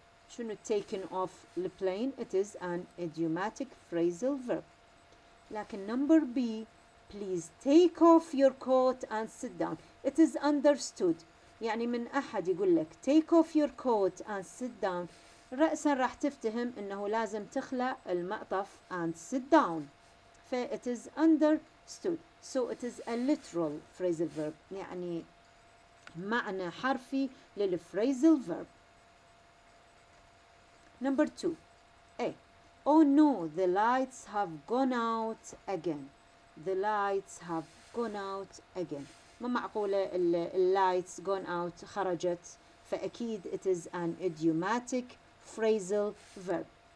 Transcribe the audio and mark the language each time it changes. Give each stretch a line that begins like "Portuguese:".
English: شنو taken off the plane? It is an idiomatic phrasal verb. لكن number B, please take off your coat and sit down. It is understood.
Arabic: يعني من أحد يقول لك
English: take off your coat and sit down.
Arabic: رأسا راح تفتهم إنه لازم تخلع المعطف
English: and sit down. it is understood. So it is a literal phrasal verb.
Arabic: يعني معنى حرفي للphrasal verb.
English: Number 2. A. Oh no, the lights have gone out again. The lights have gone out again.
Arabic: ما معقولة
English: lights gone out
Arabic: خرجت.
English: فأكيد it is an idiomatic phrasal verb.